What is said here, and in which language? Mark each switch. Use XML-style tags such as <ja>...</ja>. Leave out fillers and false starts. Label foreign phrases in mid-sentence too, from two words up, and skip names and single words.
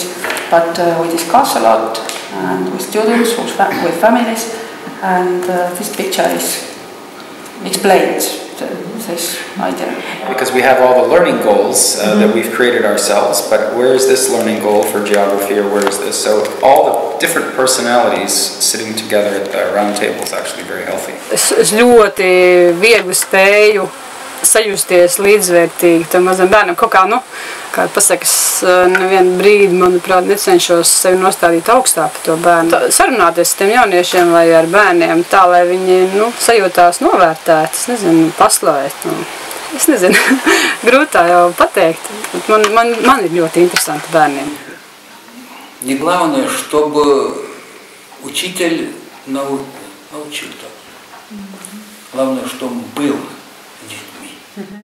<en>But we discuss a lot, and with students, with families, and this picture explains this idea. Because we have all the learning goals that we've created ourselves, but where is this learning goal for geography, or where is this? So all the different personalities sitting together at the round table is actually very healthy.</en> <lv>Es ļoti viegli spēju sajusties līdzvērtīgi tam mazam bērnam. Kaut kā, kā pasakas, nevienu brīdi, manuprāt, necenšos sevi nostādīt augstāk par to bērnu. Sarunāties ar tiem jauniešiem vai ar bērniem tā, lai viņi, sajūtās novērtēt, es nezinu, paslavēt. Es nezinu, grūtā jau pateikt. Man ir ļoti interesanti bērniem.</lv> <ru>Не главное, чтобы учитель научил так. Главное, чтобы он был.</ru>